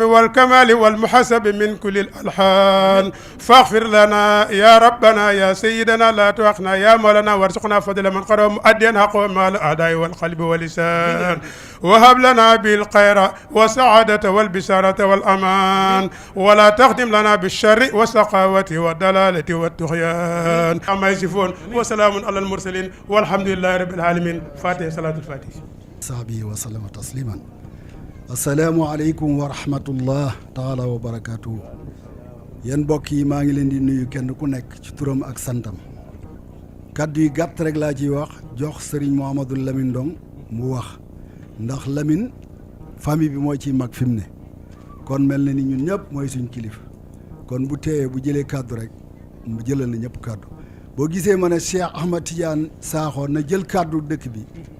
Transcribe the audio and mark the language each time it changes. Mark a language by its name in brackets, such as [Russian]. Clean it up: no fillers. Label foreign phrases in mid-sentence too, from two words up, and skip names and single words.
[Arabic] والكمال والمحسب من كل الألحان فاغفر لنا يا ربنا يا سيدنا لا توقنا يا مولانا وارزقنا فضل من قرأ مؤديا حقه مع الأعداء والقلب واللسان وهب لنا بالخير والسعادة والبشارة والأمان ولا تخدم لنا بالشر والسقاوة والدلالة والطغيان أما يصفون وسلام على المرسلين والحمد لله رب العالمين فاتحة صلاة الفاتحة صحبه وسلم تسليما السلام عليكم ورحمة الله تعالى وبركاته [Wolof] yéen mbokk yi maa ngi leen di nuyu kenn ku nekk ci turam ak santam kaddu yi gàtt rek laa ciy wax jox Serigne Mouhamadou Lamine Ndong mu wax ndax Lamine famille bi moo ciy mag fi mu ne kon mel na ni ñun ñëpp mooy suñ kilifa kon bu teeyee bu jëlee kaddu rek mu jëlal na ñëpp kaddu boo gisee ma ne Cheikh Ahmad Tidiane Sakho na jël kaddu dëkk bi